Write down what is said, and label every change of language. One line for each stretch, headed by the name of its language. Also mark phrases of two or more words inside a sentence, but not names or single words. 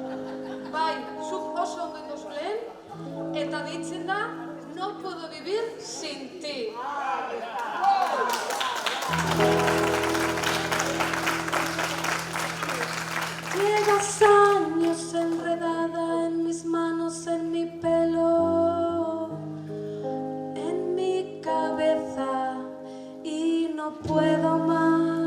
Basque: Bai, zuk oso ondo indozu lehen. Eta deitzen da,
Spanish: no puedo vivir sin ti. Llevas años enredada en mis manos, en mi pelo, en mi cabeza, y no puedo más.